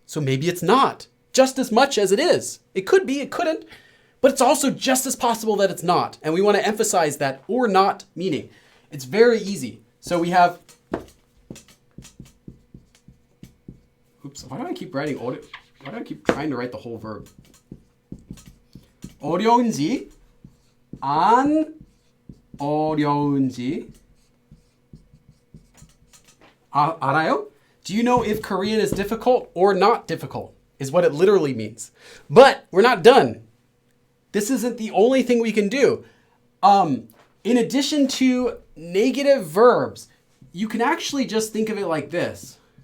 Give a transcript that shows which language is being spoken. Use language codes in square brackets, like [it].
[en] So maybe it's not, just as much as it is. It could be, it couldn't, but it's also just as possible that it's not. And we want to emphasize that or not meaning. It's very easy. So we have, oops, why do I keep writing, why do I keep trying to write the whole verb? [ko] 어려운지, 안 어려운지 알아요? [en] Do you know if Korean is difficult or not difficult? Is what it literally means. But we're not done. This isn't the only thing we can do. In addition to negative verbs, you can actually just think of it like this.